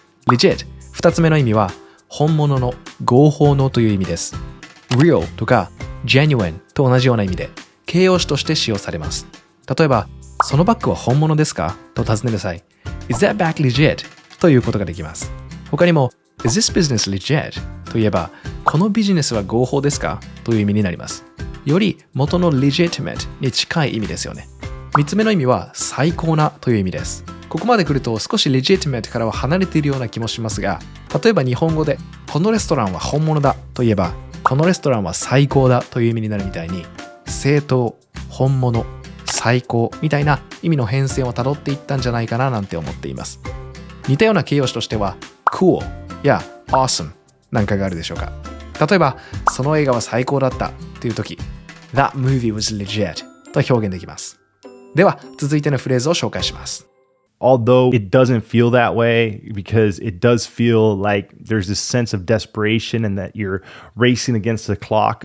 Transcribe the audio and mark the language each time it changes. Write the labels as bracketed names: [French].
[Japanese] legit 二つ目の意味は本物の合法のという意味です。 real とか genuine と同じような意味で形容詞として使用されます。例えばそのバッグは本物ですかと尋ねる際 [English] Is that bag legit? [Japanese] ということができます。他にも [English] Is this business legit? [Japanese] といえばこのビジネスは合法ですかという意味になります。より元の legitimate に近い意味ですよね。三つ目の意味は最高なという意味です。ここまで来ると少し legitimate からは離れているような気もしますが、例えば日本語でこのレストランは本物だといえばこのレストランは最高だという意味になるみたいに正当、本物、最高みたいな意味の変遷をたどっていったんじゃないかななんて思っています。似たような形容詞としては cool や awesome なんかがあるでしょうか。例えばその映画は最高だったという時 [English] That movie was legit [Japanese] と表現できます。では続いてのフレーズを紹介します。 [English] Although it doesn't feel that way, because it does feel like there's this sense of desperation and that you're racing against the clock.